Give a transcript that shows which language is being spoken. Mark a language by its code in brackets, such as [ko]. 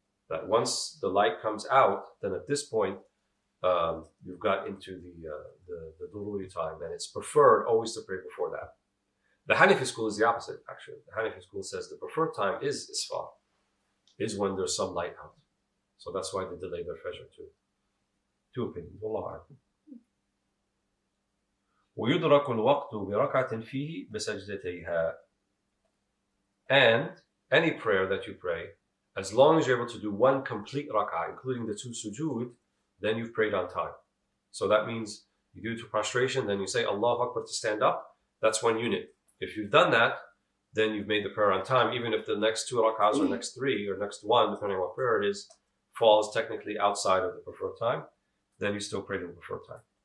[en] That once the light comes out, then at this point, you've got into the dururi time, and it's preferred always to pray before that. The Hanafi school is the opposite, actually. The Hanafi school says the preferred time is isfar, is when there's some light out. So that's why they delay their Fajr too. 2 opinions. Wallahu a'lam. [ar] ويدرك الوقت بركعة فيه بسجدتيها. [en] And any prayer that you pray, as long as you're able to do 1 complete rak'ah, including the 2 sujood, then you've prayed on time. So that means you do 2 prostration, then you say Allahu Akbar to stand up. That's 1 unit. If you've done that, then you've made the prayer on time, even if the next 2 rak'ahs or next 3 or next 1, depending on what prayer it is, falls technically outside of the preferred time, then you still prayed in the preferred time.